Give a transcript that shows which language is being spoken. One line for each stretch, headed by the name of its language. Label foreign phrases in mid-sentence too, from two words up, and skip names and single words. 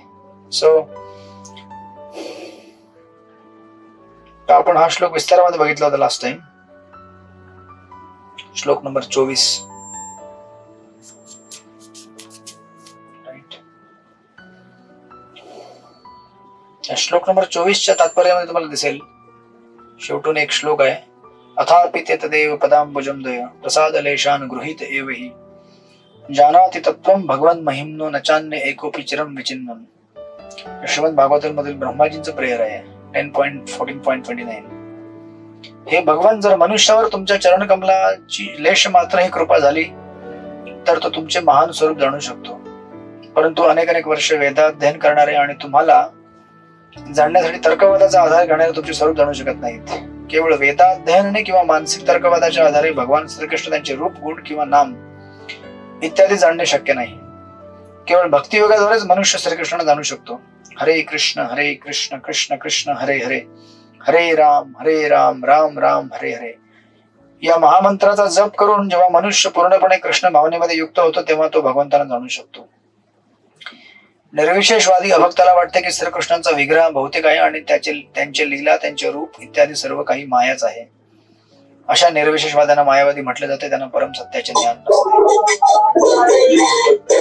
Marathi: सो आपण हा श्लोक विस्तारामध्ये बघितला होता
English: last time.
Marathi: श्लोक नंबर 24. श्लोक नंबर 24च्या तात्पर्यामध्ये तुम्हाला दिसेल शेवटून एक श्लोक आहे.
Sanskrit: अथापि तदेव पदांबुजं दय प्रसाद लेशान गृहीत एव हि जानाति तत्त्वं भगवन् महिम्नो न चान्य एकोपि चिरं विचिन्वन्.
Marathi: श्रीमद भागवतम मधील ब्रह्माजींचं प्रेयर आहे 10.14.29. हे भगवान, जर मनुष्यावर तुमच्या चरण कमलाची लेश मात्र ही कृपा झाली तर तो तुमचे महान स्वरूप जाणू शकतो. परंतु अनेक वर्ष वेदाध्ययन करणारे आणि तुम्हाला जाणण्यासाठी तर्कवादाचा आधार घेणारे तुमचे स्वरूप जाणू शकत नाहीत. केवळ वेदाध्ययनाने किंवा मानसिक तर्कवादाच्या आधारे भगवान श्रीकृष्ण त्यांचे रूप, गुण किंवा नाम इत्यादी जाणणे शक्य नाही. केवळ भक्तियोगाद्वारेच मनुष्य श्रीकृष्णाला जाणू शकतो.
Sanskrit: हरे कृष्ण कृष्ण कृष्ण हरे हरे, हरे राम राम राम हरे हरे
Marathi: या महामंत्राचा जप करून जेव्हा मनुष्य पूर्णपणे कृष्ण भावनेमध्ये युक्त होतो तेव्हा तो भगवंताला जाणू शकतो. निर्विशेषवादी अभक्ताला वाटते की श्रीकृष्णांचा विग्रह भौतिक आहे आणि त्यांचे लीला, त्यांचे रूप इत्यादी सर्व काही मायाच आहे. अशा निर्विशेषवाद्यांना मायावादी म्हटले जाते. त्यांना परम सत्याचे ज्ञान नसते.